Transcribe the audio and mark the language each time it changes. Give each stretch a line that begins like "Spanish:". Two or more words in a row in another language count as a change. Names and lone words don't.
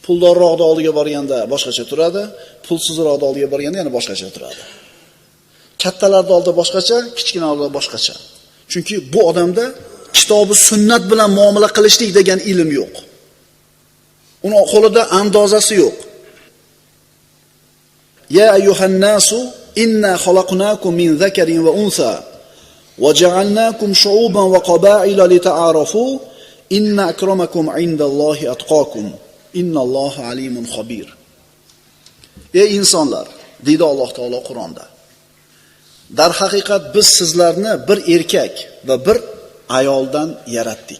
Uzbek: Puldorroqda oldiga borganda boshqacha turadi, pulsizroqda oldiga borganda yana boshqacha turadi. Kattalarda oldida boshqacha, kichkinalarda boshqacha. Chunki bu odamda kitobi sunnat bilan muomala qilishlik degan ilm yo'q. Uni qo'lida andozasi yo'q.
Arabic: يا أيها الناس إنا خلقناكم من ذكر وأنثى وجعلناكم شعوبا وقبائل لتعارفوا إن أكرمكم عند الله أتقاكم إن الله عليم خبير.
Uzbek: Ey insonlar, deydi Alloh taolo Qur'onda. Dar haqiqat biz sizlarni bir erkak va bir ayoldan yaratdik.